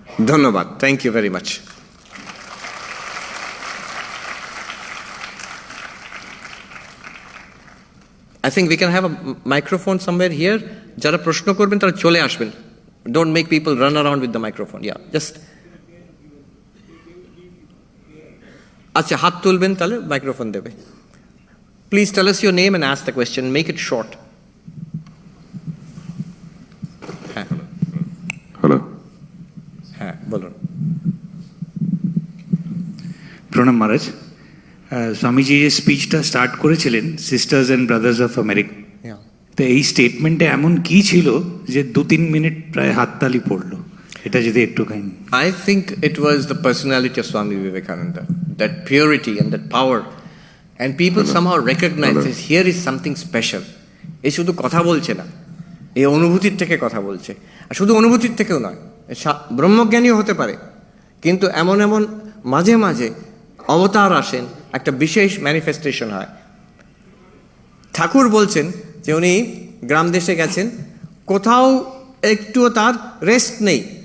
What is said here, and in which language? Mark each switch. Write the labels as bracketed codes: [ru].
[bn] ধন্যবাদ, [en] thank you very much. I think we can have a microphone somewhere here. [bn] যারা প্রশ্ন করবেন তারা চলে আসবেন. [en] Don't make people run around with the microphone. Yeah, just. [bn] আচ্ছা, হাত তুলবেন তাহলে মাইক্রোফোন দেবে। [en] Please tell us your name and ask the question. Make it short. [bn] হ্যাঁ, হ্যালো, হ্যাঁ বলুন। প্রণাম মহারাজ। স্বামীজি যে স্পিচটা স্টার্ট করেছিলেন, [en] sisters and brothers of America, [bn] তো এই স্টেটমেন্টে এমন কি ছিল যে 2-3 মিনিট প্রায় হাততালি পড়লো, এটা যদি একটুখানি। [en] I think it was the personality of Swami Vivekananda, that purity and that power, and people somehow recognize that here is something special. [bn] এই শুধু কথা বলছে না, এই অনুভূতির থেকে কথা বলছে। আর শুধু অনুভূতির থেকেও নয়, ব্রহ্মজ্ঞানীও হতে পারে, কিন্তু এমন এমন মাঝে মাঝে অবতার আসেন, একটা বিশেষ ম্যানিফেস্টেশন হয়। ঠাকুর বলছেন যে উনি গ্রাম দেশে গেছেন, কোথাও একটুও তার রেস্ট নেই।